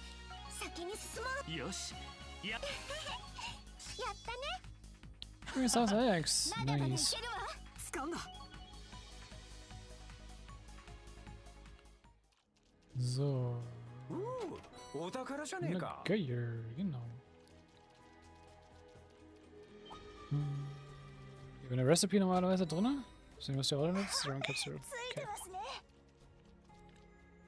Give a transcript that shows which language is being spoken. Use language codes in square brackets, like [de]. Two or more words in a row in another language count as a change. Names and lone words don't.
[ja] 先に進もう。よし。や。やったね。 [de] Grüß aus Alex. [ja] まだまだい [de] Nice. [ja] けるわ。掴んだ。 [de] So. [ja] お宝じゃねえか。 [de] Geil, genau. Hier eine Recipe normalerweise drin. Sehen, was die Rolle nutzt. Okay.